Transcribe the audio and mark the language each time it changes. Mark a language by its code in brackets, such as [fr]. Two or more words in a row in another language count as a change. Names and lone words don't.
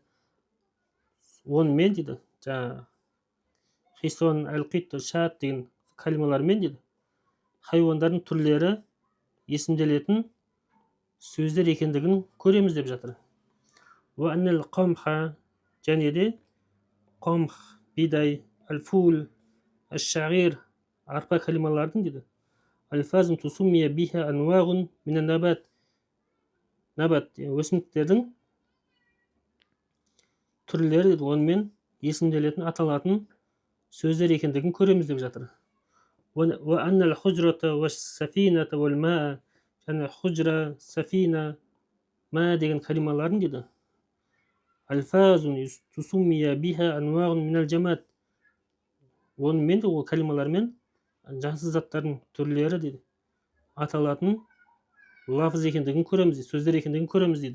[kk] Онымен дейді, [ar] حصان القطة شاة [kk] деген калималармен дейді, хайуандардың түрлері есімделетін сөздер екендігін көреміз деп жатыр. [ar] وأن القمح, [kk] және де қамх, бидай, [ar] الفول الشعير, [kk] арпа калималардың дейді. [ar] ألفاظ تسمى بها أنواع من النبات. [kk] Набат, өсімдіктердің түрлері дейді, онымен есімделетін, аталатын сөздер екендігін көреміз деп жатыр. [ar] وأن الحجرة والسفينة والماء, [kk] және [ar] حجرة سفينة ماء [kk] деген калималарын дейді. [ar] ألفاظ تسمى بها أنواع من الجماد. [kk] Онымен де ол калималармен жансыз заттардың түрлері дейді, аталатын лафыз екендігін көреміз дейді, сөздер екендігін көреміз дейді.